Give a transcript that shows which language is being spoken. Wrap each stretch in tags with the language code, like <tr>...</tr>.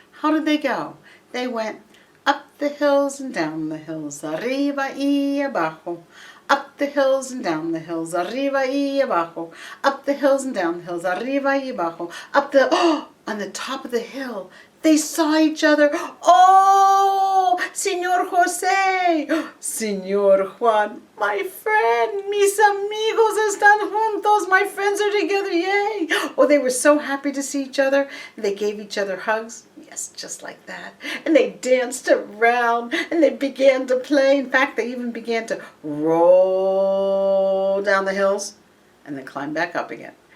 <en>How did they go? They went up the hills and down the hills,</en> <es>arriba y abajo.</es> <en>Up the hills and down the hills,</en> <es>arriba y abajo.</es> <en>Up the hills and down the hills,</en> <es>arriba y abajo.</es> <en>On the top of the hill, they saw each other.</en> <es>Oh, Señor José, Señor Juan,</es> <en>my friend,</en> <es>mis amigos están juntos.</es> <en>My friends are together, yay. Oh, they were so happy to see each other. They gave each other hugs. Yes, just like that. And they danced around and they began to play. In fact, they even began to roll down the hills and then climb back up again.</en>